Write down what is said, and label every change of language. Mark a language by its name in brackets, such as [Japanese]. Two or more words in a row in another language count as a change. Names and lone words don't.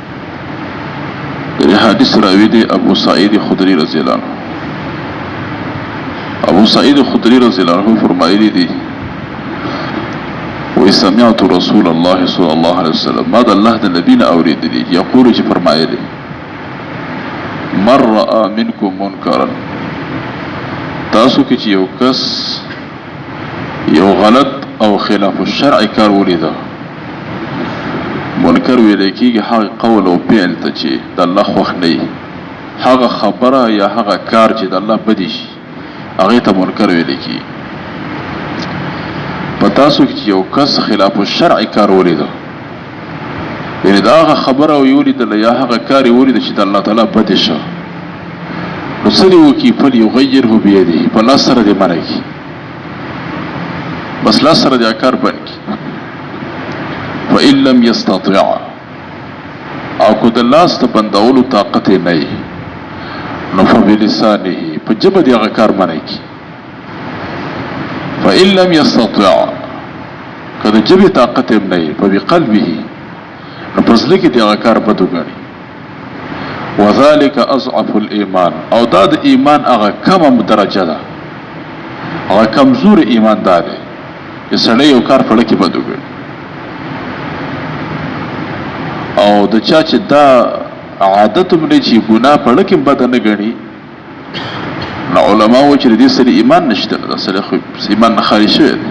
[Pashto] د حدیث راوی دی ابو سعید خدری [Arabic] رضی الله عنه. [Pashto] ابو سعید خدری [Arabic] رضی الله عنه [Pashto] فرمایلی دی: [Arabic] و سمعت رسول الله صلی الله علیه وسلم، [Pashto] ما د الله د نبی نه اوریدلی یقول چې فرمایلی: [Arabic] من رأى منکم منکرا، [Pashto] تاسو کې چې یو کس یو غلط او خلاف الشرع کار ولیده. منکر ویل کېږي هغه قول او فعل ته چې د الله خوښ نه وي، هغه خبره یا هغه کار چې د الله بدی شي، هغې ته منکر ویل کېږي. په تاسو کې چې یو کس خلاف الشرع کار ولیده، یعنې د هغه خبره یې ولیدله یا هغه کار یې ولیده چې د الله تعالی بدې شه، نو څه دې وکړي؟ [Arabic] فلیغیره بیده، [Pashto] په لاس سره دې منع کړي، بس لاس سره دې کار بند کړي. [Arabic] فإن لم يستطع، [Pashto] او که د لاس ته بندولو طاقت یې نه وي، نو فبلسانه، په ژبه دې هغه کار منع کړي. [Arabic] فإن لم يستطع، [Pashto] که د ژبې طاقت یې نه وي، فبقلبه، نو په زړه کې دې هغه کار بد وګڼي. [Arabic] وذلك اضعف الایمان، [Pashto] او دا د ایمان هغه کمه درجه ده، هغه کمزور ایمان دا دی چې سړی یو کار په زړه کې بد وګڼي. او د چا چې دا عادت هم دی چې ګناه په زړه کې بده نه ګڼي، نو علما وایي چې د دې سړي ایمان نشته، دا سړی خو ایمان نه خالي شوی دی.